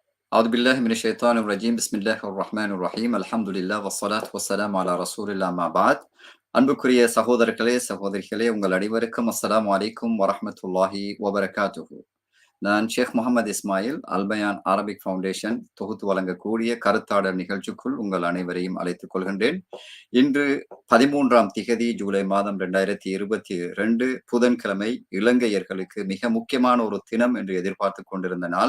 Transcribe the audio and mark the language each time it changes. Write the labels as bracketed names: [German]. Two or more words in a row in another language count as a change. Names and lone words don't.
[Arabic] أعوذ بالله من الشيطان الرجيم بسم الله الرحمن الرحيم الحمد لله والصلاة والسلام على رسول الله ما بعد [Tamil] அன்புக்குரிய சகோதரர்களே சகோதரிகளே உங்கள் அனைவருக்கும் [Arabic] السلام عليكم ورحمة الله وبركاته. [Tamil] நான் ஷேக் முகமது இஸ்மாயில் அல்பயான் அரபிக் ஃபவுண்டேஷன் தொகுத்து வழங்கக்கூடிய கருத்தாடல் நிகழ்ச்சிக்குள் உங்கள் அனைவரையும் அழைத்துக் கொள்கின்றேன். இன்று 13ஆம் திகதி ஜூலை மாதம் 2022 புதன்கிழமை இலங்கையர்களுக்கு மிக முக்கியமான ஒரு தினம் என்று எதிர்பார்த்து கொண்டிருந்த நாள்.